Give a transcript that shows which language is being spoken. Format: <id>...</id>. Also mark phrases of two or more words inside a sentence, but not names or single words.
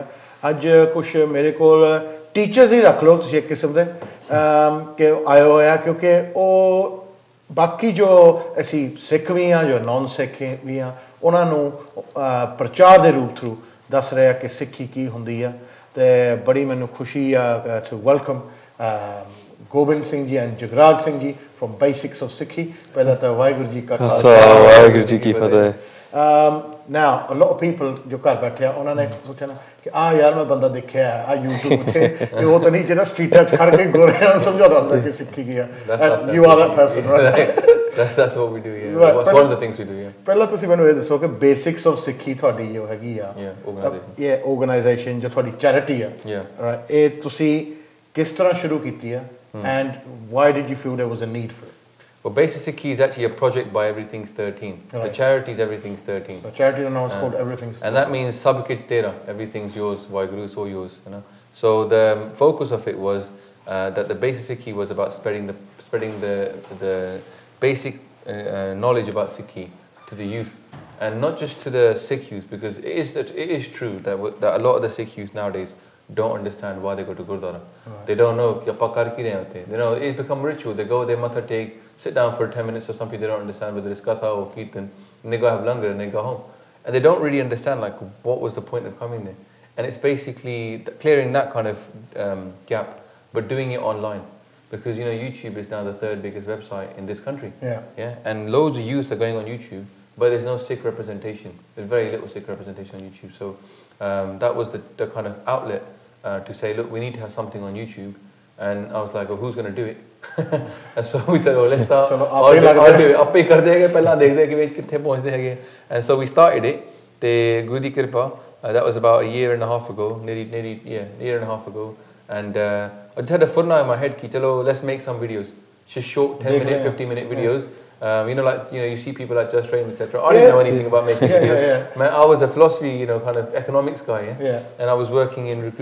<pa>ਅੱਜ ਕੁਝ ਮੇਰੇ ਕੋਲ ਟੀਚਰਸ ਹੀ ਰੱਖ ਲਓ ਤੁਸੀਂ ਇੱਕ ਕਿਸਮ ਦੇ ਕਿ ਆਏ ਹੋਏ ਆ, ਕਿਉਂਕਿ ਉਹ ਬਾਕੀ ਜੋ ਅਸੀਂ ਸਿੱਖ ਵੀ ਹਾਂ ਜੋ ਨੌਨ ਸਿੱਖ ਵੀ ਹਾਂ ਉਹਨਾਂ ਨੂੰ ਪ੍ਰਚਾਰ ਦੇ ਰੂਪ ਥਰੂ ਦੱਸ ਰਿਹਾ ਕਿ ਸਿੱਖੀ ਕੀ ਹੁੰਦੀ ਆ। ਤੇ ਬੜੀ ਮੈਨੂੰ ਖੁਸ਼ੀ ਆ</pa> <en>to welcome</en> <pa>ਗੋਬਿੰਦ ਸਿੰਘ ਜੀ ਐਂਡ ਜਗਰਾਜ ਸਿੰਘ ਜੀ from Basics of Sikhi. ਪਹਿਲਾਂ ਤਾਂ ਵਾਹਿਗੁਰੂ ਜੀ ਕਾ ਖਾਲਸਾ ਵਾਹਿਗੁਰੂ ਜੀ ਕੀ ਫਤਿਹ।</pa> <en>Now a lot of people</en> <pa>ਜੋ ਘਰ ਬੈਠੇ ਆ ਉਹਨਾਂ ਨੇ ਸੋਚਣਾ ਕਿ ਯਾਰ ਮੈਂ ਬੰਦਾ ਦੇਖਿਆ ਆ YouTube ਤੇ ਕਿ ਉਹ ਤਾਂ ਨਹੀਂ ਜਿਹੜਾ ਸਟਰੀਟਾਂ 'ਚ ਖੜ ਕੇ ਗੋਰਿਆਂ ਨੂੰ ਸਮਝਾਉਂਦਾ ਹੁੰਦਾ ਕਿ ਸਿੱਖੀ ਕੀ ਆ।</pa> <en>You are that person, right? That's what we do, yeah. That's one of the things we do, yeah.</en> <pa>ਪਹਿਲਾਂ ਤੁਸੀਂ ਮੈਨੂੰ ਇਹ ਦੱਸੋ ਕਿ Basics of Sikhi ਤੁਹਾਡੀ ਜੋ ਹੈਗੀ ਆ organization ਜੋ ਤੁਹਾਡੀ charity ਆ, ਇਹ ਤੁਸੀਂ ਕਿਸ ਤਰ੍ਹਾਂ ਸ਼ੁਰੂ ਕੀਤੀ ਆ</pa> <en>and why did you feel there was a need for it? Well, Basics of Sikhi is actually a project by Everything's 13. Right. The charity is Everything's 13. The charity now is called Everything's 13. And that means</en> <pa>ਸਭ ਕੁਝ ਤੇਰਾ,</pa> <en>everything's yours, Waheguru so yours, you know. So the focus of it was that the Basics of Sikhi was about spreading the basic knowledge about Sikhi to the youth, and not just to the Sikh youth, because it is true that a lot of the Sikh youth nowadays don't understand why they go to Gurdwara. Right. They don't know</en> <pa>ਕਿ ਆਪਾਂ ਕਰ ਕੀ ਰਹੇ ਹੁੰਦੇ.</pa> <en>They know it's become ritual. They go, they matha take, sit down for 10 minutes or something. They don't understand whether it's katha or kirtan. And they go have langar and they go home. And they don't really understand like what was the point of coming there. And it's basically clearing that kind of gap, but doing it online. Because you know YouTube is now the 3rd biggest website in this country. Yeah. And loads of youth are going on YouTube, but there's no Sikh representation. There's very little Sikh representation on YouTube. So that was the kind of outlet. To say, look, we need to have something on YouTube. And I was like, oh, who's going to do it? And so we said, oh, let's start. I'll do it.</en> <pa>ਆਪੇ ਕਰ ਦੇਂਗੇ, ਪਹਿਲਾ ਦੇਖ ਦੇ ਕਿ ਕਿੱਥੇ ਪਹੁੰਚਦੇ ਹੈਗੇ.</pa> <en>And so we started it.</en> <pa>ਤੇ ਗੁਰੂ ਦੀ ਕਿਰਪਾ,</pa> <en>that was about a year and a half ago, nearly a year and a half ago. And I just had a furna in my head</en> <pa>ਕਿ ਚੱਲੋ,</pa> <en>let's make some videos. Just short 10-minute, 15-minute videos. You know, like, you know, you see people like Just Train, etc. I didn't know anything about making videos. Man, I was a philosophy, you know, kind of economics guy, and I was working in recruitment.</en>